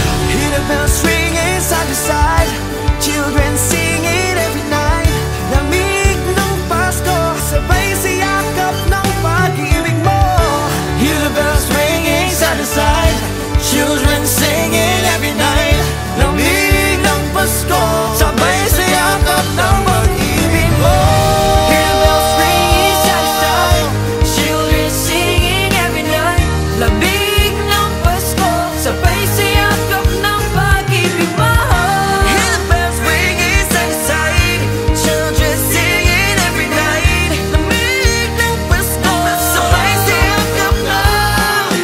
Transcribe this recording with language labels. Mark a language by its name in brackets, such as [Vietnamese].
[English] Hear the bells ringing side to side, children singing every night. [Filipino] Lamig ng Pasko, sabay sa yakap ng pag-ibig mo. [English] Hear the bells ringing side to side, children singing every night. [Filipino] Lamig ng Pasko, sabay sa yakap ng pag-ibig mo. [English] Hear the bells ringing side to side, children singing every night. [Filipino] Lamig ng Pasko, sabay sa yakap ng pag-ibig mo. [English] Hear the bells ringing side to side, children singing every night. [Filipino] Lamig ng Pasko, sabay sa yakap ng